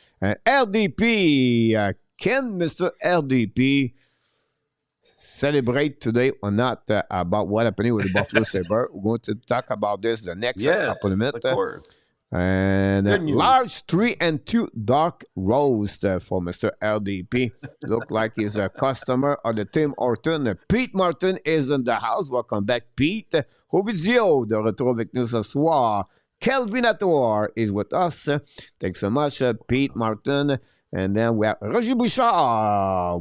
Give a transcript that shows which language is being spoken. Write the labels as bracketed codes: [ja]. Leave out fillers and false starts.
[en] LDP. Can Mr. LDP celebrate today or not about what happened with the Buffalo Sabre? We're going to talk about this the next couple of minutes. Of course. And large 3 and 2 dark roast for Mr. LDP. Look like he's a customer of the Tim Horton. Pete Martin is in the house. Welcome back, Pete. [fr] Rovizio, de retour avec nous ce soir. [en] Kelvinator is with us. Thanks so much, Pete Martin. And then we have Roger Bouchard.